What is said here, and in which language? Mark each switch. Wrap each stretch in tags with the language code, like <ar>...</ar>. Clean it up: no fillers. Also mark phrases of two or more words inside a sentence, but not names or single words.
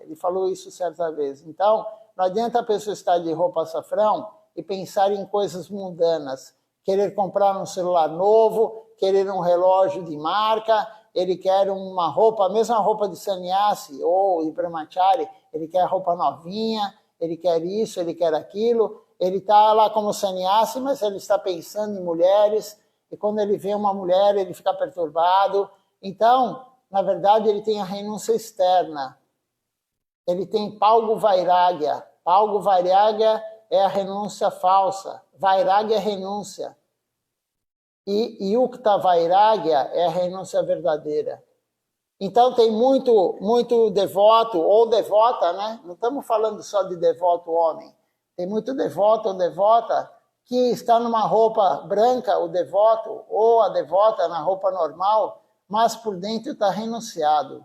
<pt>Ele falou isso certa vez. Então, não adianta a pessoa estar de roupa açafrão e pensar em coisas mundanas, querer comprar um celular novo, querer um relógio de marca, ele quer uma roupa, a mesma roupa de sannyasi ou de brahmachari, ele quer roupa novinha, ele quer isso, ele quer aquilo, ele está lá como sannyasi, mas ele está pensando em mulheres, e quando ele vê uma mulher, ele fica perturbado. Então, na verdade, ele tem a renúncia externa. Ele tem</pt> <sa>palgo vairagya. Palgo vairagya</sa> <pt>é a renúncia falsa. Vairagya é renúncia. E</pt> <sa>yukta vairagya</sa> <pt>é a renúncia verdadeira. Então tem muito devoto ou devota, né? Não estamos falando só de devoto homem. Tem muito devoto ou devota que está numa roupa branca, o devoto, ou a devota na roupa normal, mas por dentro está renunciado.</pt>